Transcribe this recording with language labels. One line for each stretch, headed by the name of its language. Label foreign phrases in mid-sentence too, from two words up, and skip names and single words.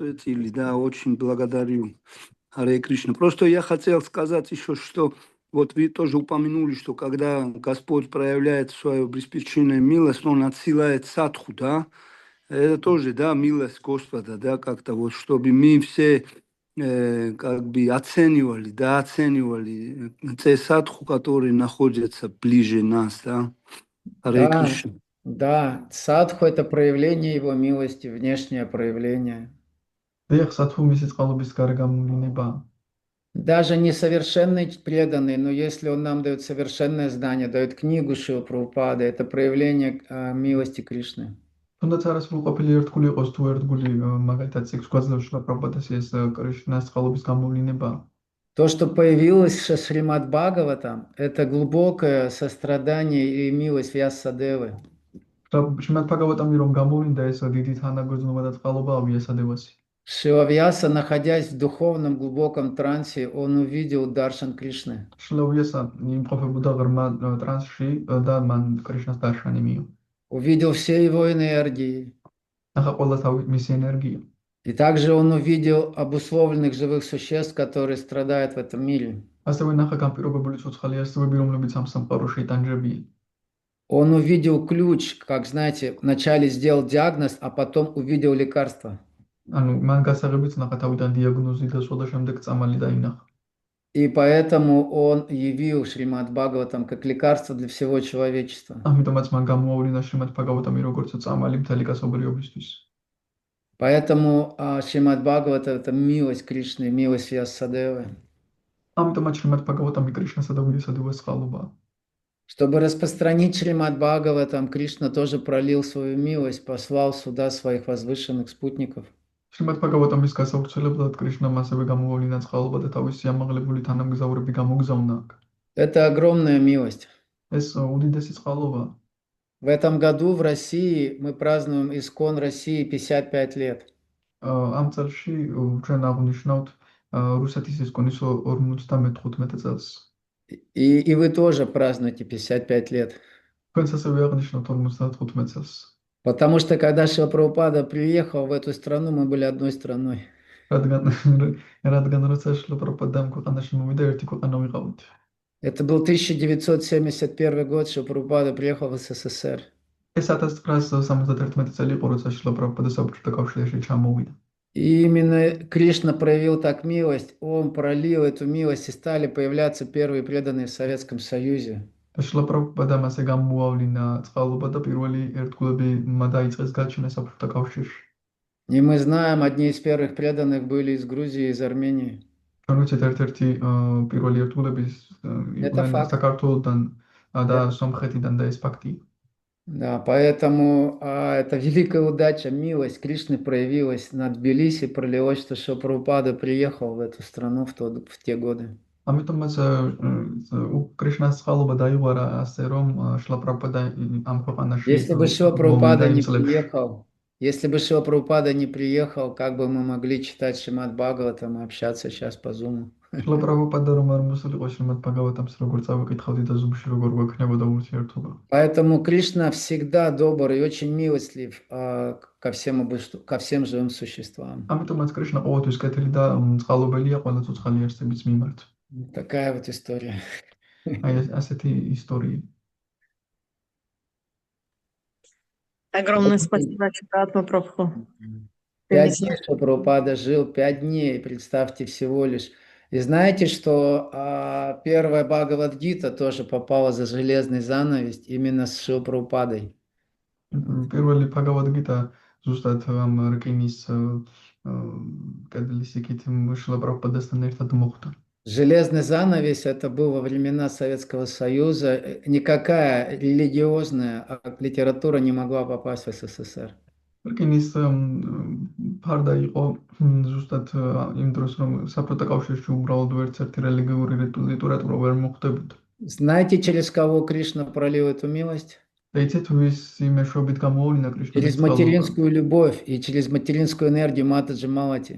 Russian: ответили, да, очень благодарю. Харе Кришна. Просто я хотел сказать еще, что вот вы тоже упомянули, что когда Господь проявляет свою беспричинную милость, Он отсылает садху, да, это тоже, да, милость Господа, да, как-то вот, чтобы мы все как бы оценивали, да, оценивали те садху, которые находятся ближе нас, да. Харе Да. Кришна. Да, садху – это проявление Его милости, внешнее проявление.
Georgian: დიახ, სათუ მისი წყალობის გარე გამოვლინებაა.
Russian: Даже несовершенный преданный, но если он нам дает совершенное знание, дает книгу Шрила Прабхупады, это проявление милости Кришны.
Georgian: თუნდაც არასრულყოფილი ერთგული იყოს თუ ერთგული მაგალითად სიქს გვაძლევს შრила პრაბჰუპადას ეს კრიშნას წყალობის გამოვლინებაა.
Russian: То, что появилось в Шримад Бхагаватам, это глубокое сострадание и милость Вьясадевы.
Georgian: შრიმად ბჰაგავატამი რომ გამოვლინდა ეს დიდი თანაგრძნობა და წყალობაა ვიასადევასი.
Russian: Шрила Вьяса, находясь в духовном глубоком трансе, он увидел Даршан Кришны.
Georgian: შრила ვიასა იმყოფებოდა ღრმა ტრანსში და მან კრიშნას დარშანი მიიღო.
Russian: Увидел все его энергии.
Georgian: ნახა ყველა მისი ენერგია.
Russian: И также он увидел обусловленных живых существ, которые страдают в этом мире.
Georgian: ასევე ნახა განპირობებული ცოცხალი არსებები, რომლებიც ამ სამყაროში იტანჯებიან.
Russian: Он увидел ключ, как, знаете, вначале сделал диагноз, а потом увидел лекарство.
Georgian: ანუ მან გასაღებიც ნახა თავიდან დიაგნოზი დასვა და შემდეგ წამალი დაინახა.
Russian: И поэтому он явил Шримад Бхагаватам как лекарство для всего человечества.
Georgian: ამიტომაც მან გამოავლინა შრიმად ბჰაგავატამი როგორც წამალი მთელი კაცობრიობისთვის.
Russian: Поэтому Шримад Бхагавата – это милость Кришны, милость Вьясадевы.
Georgian: ამიტომაც შრიმად ბჰაგავატამი კრიშნასა და ვიასადევას წყალობაა.
Russian: Чтобы распространить Шримад Бхагаватам, Кришна тоже пролил свою милость, послал сюда своих возвышенных спутников.
Georgian: შრიმად ბჰაგავატამის გასავრცელებლად კრიშნამ ასევე გამოავლინა წყალობა და თავისი ამაღლებული თანამგზავრები გამოგზავნა აქ.
Russian: Это огромная милость.
Georgian: ეს უდიდესი წყალობაა.
Russian: В этом году в России мы празднуем Искон России 55 лет.
Georgian: ამ წელში ჩვენ აღნიშნავთ რუსეთის ისკონის 55 წელს.
Russian: И вы тоже празднуете 55 лет.
Georgian: თქვენც ასევე აღნიშნავთ 55 წელს.
Russian: Потому что когда Шрила Прабхупада приехал в эту страну, мы были одной страной.
Georgian: რადგან როცა შრილა პრაბჰუპადამ ქვეყანაში მოვიდა, ერთი ქვეყანა ვიყავით.
Russian: Это был 1971 год, что Прабхупада приехал в СССР.
Georgian: ეს 1971 წელი იყო, როცა შრილა პრაბჰუპადა საბჭოთა კავშირში ჩამოვიდა.
Russian: И именно Кришна проявил так милость, он пролил эту милость, и стали появляться первые преданные в Советском Союзе.
Georgian: და შრილა პრაბჰუპადამ ასე გამოავლინა წყალობა და პირველი ერთგულები დაიწყეს გაჩენა საბჭოთა კავშირში.
Russian: И мы знаем, одни из первых преданных были из Грузии, из Армении.
Georgian: ჩვენ ვიცით ერთ-ერთი პირველი ერთგულები იყვნენ საქართველოდან და სომხეთიდან და ეს ფაქტია.
Russian: Да, поэтому это великая удача, милость Кришны проявилась на Тбилиси, пролилось, что Шрила Прабхупада приехал в эту страну в те годы.
Georgian: ამიტომაც კრიშნას წყალობა დაიღვარა ასე რომ შრილა პრაბჰუპადა ამ ქვეყანაში
Russian: Если бы Шрила Прабхупада не приехал, как бы мы могли читать Шримад Бхагаватам и общаться сейчас по Zoom?
Georgian: შრილა პრაბჰუპადა რომ არ მოსულიყო შრიმად ბჰაგავატამს როგორ წავიკითხავდი და ზუმში როგორ გვექნებოდა ურთიერთობა.
Russian: Поэтому Кришна всегда добр и очень милостлив ко всем живым существам.
Georgian: ამიტომაც კრიშნა ყოველთვის კეთილი და წყალობელია ყველა ცოცხალი არსების მიმართ.
Russian: Такая вот история.
Georgian: აი ასეთი ისტორია.
Russian: Огромное спасибо, Читатма Прабху. 5 дней, что Прабхупада жил, 5 дней, представьте, всего лишь. И знаете, что первая Бхагавад-гита тоже попала за железный занавес именно с Шрилой Прабхупадой.
Georgian: პირველი ბჰაგავად-გიტა ზუსტად ამ რკინის კედლის იქით შრილა პრაბჰუპადასთან ერთად მოხვდა.
Russian: Железный занавес это был во времена Советского Союза. Никакая религиозная литература не могла попасть в СССР.
Georgian: რკინის ფარდა იყო ზუსტად იმ დროს რომ საბჭოთა კავშირში უბრალოდ ვერცერთი რელიგიური ლიტერატურა ვერ მოხვდებოდა.
Russian: Знаете, через кого Кришна пролил эту милость?
Georgian: და იცით ვის იმეშვებით გამოავლინა კრიშნა?
Russian: Через материнскую любовь и через материнскую энергию Матаджи Малати.